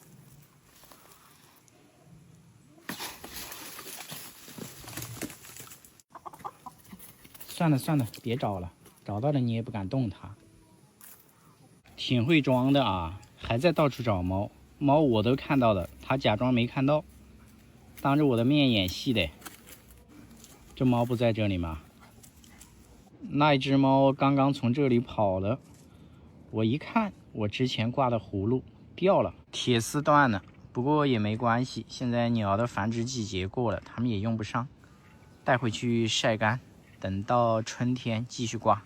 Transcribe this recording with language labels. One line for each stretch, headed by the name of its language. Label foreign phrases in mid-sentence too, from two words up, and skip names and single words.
Chinese: 算了算了，別找了，找到了你也不敢動它。挺會裝的啊，還在到處找貓。貓我都看到了，它假裝沒看到，當着我的面演戲的。這貓不在這裡嗎？那一隻貓剛剛從這裡跑了，我一看，我之前掛的葫蘆掉了，鐵絲斷了。不過也沒關係，現在鳥的繁殖季節過了，它們也用不上，帶回去曬乾，等到春天繼續掛。